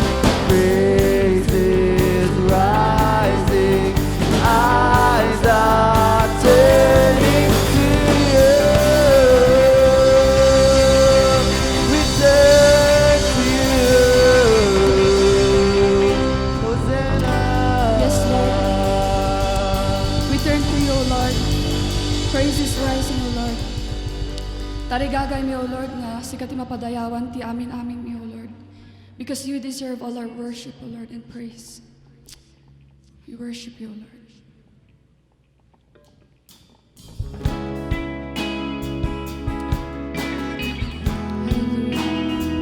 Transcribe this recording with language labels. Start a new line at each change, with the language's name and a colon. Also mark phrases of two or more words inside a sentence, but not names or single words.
English: Praises rising, eyes are turning to you. We turn to you. Hosanna. Yes, Lord. We turn to you, O Lord. Praise is rising, O Lord.
Iloko: Tarigagay mi,
English: O Lord,
Iloko: nga sikat ti mapadayawan ti amin mi,
English: O Lord. Because you deserve all our worship, O Lord, and praise. We worship you, O Lord. Hallelujah.